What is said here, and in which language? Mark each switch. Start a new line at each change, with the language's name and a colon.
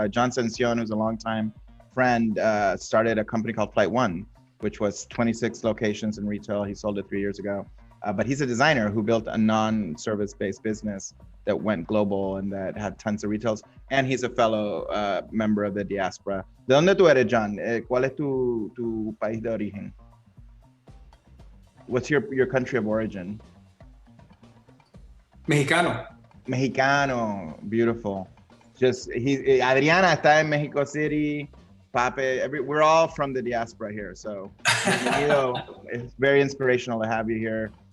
English: John Sension, who's a longtime friend, started a company called Flight One, which was 26 locations in retail. He sold it 3 years ago. But he's a designer who built a non-service-based business that went global and that had tons of retails. And he's a fellow member of the diaspora.
Spanish: ¿De dónde tú eres, John? ¿Cuál es tu país de origen?
English: What's your country of origin? Mexicano, beautiful.
Spanish: Adriana está en
English: Mexico City. Pape, we're all from the diaspora here, so it's very inspirational to have you here.